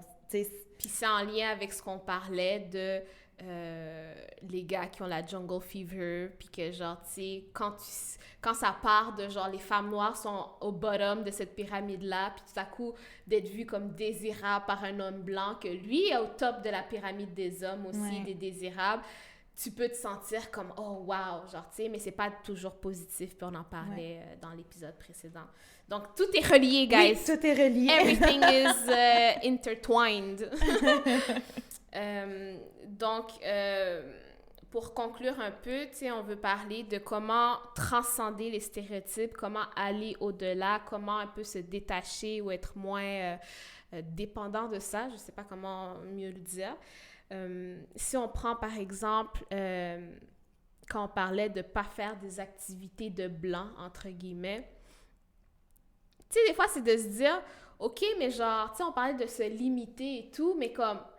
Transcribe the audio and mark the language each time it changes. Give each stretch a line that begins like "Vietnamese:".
French: Puis c'est en lien avec ce qu'on parlait de... les gars qui ont la jungle fever, puis que genre, tu sais, quand ça part de genre, les femmes noires sont au bottom de cette pyramide-là, puis tout à coup, d'être vues comme désirables par un homme blanc, que lui est au top de la pyramide des hommes aussi, des désirables, tu peux te sentir comme, oh wow, genre, tu sais, mais c'est pas toujours positif, puis on en parlait dans l'épisode précédent. Donc, tout est relié, guys. Oui, tout est relié.
English: Everything is intertwined.
French: Donc, pour conclure un peu, tu sais, on veut parler de comment transcender les stéréotypes, comment aller au-delà, comment un peu se détacher ou être moins dépendant de ça. Je ne sais pas comment mieux le dire. Si on prend, par exemple, quand on parlait de ne pas faire des activités de blanc, entre guillemets, tu sais, des fois, c'est de se dire, OK, mais genre, tu sais, on parlait de se limiter et tout, mais comme...